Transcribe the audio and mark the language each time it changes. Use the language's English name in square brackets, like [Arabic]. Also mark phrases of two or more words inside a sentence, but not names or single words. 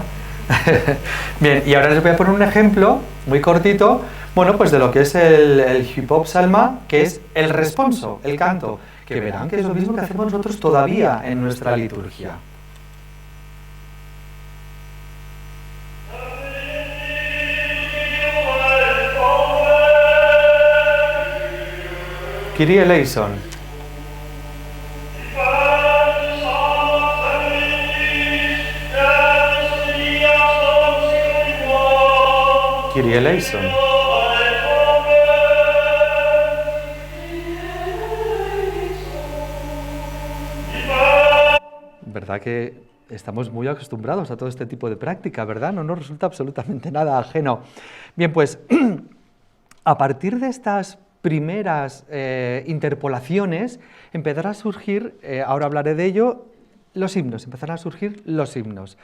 [Spanish] Bien, y ahora les voy a poner un ejemplo muy cortito, bueno, pues de lo que es el hip hop salma, que es el responso, el canto, que verán que es lo mismo que hacemos nosotros todavía en nuestra liturgia. [Greek] Κύριε ελέησον. Κύριε ελέησον. [Spanish] ¿Verdad que estamos muy acostumbrados a todo este tipo de práctica, verdad? No nos resulta absolutamente nada ajeno. Bien, pues a partir de estas primeras interpolaciones empezará a surgir, ahora hablaré de ello, los himnos, empezarán a surgir los himnos.